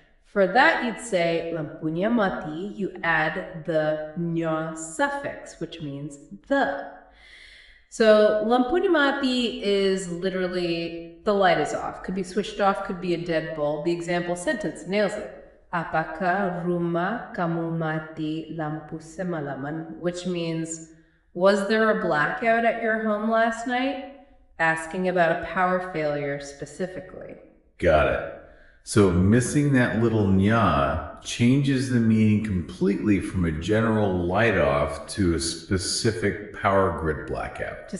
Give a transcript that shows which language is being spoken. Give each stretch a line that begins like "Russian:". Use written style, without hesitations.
English: For that, you'd say lampunya mati, you add the nya suffix, which means the. So lampunya mati is literally the light is off. Could be switched off, could be a dead bulb. The example sentence nails it.
Indonesian: Apakah rumah kamu mati lampu semalaman?
English: Which means, was there a blackout at your home last night? Asking about a power failure specifically. Got it. So missing that little nya changes the meaning completely from a general light off to a specific power grid blackout.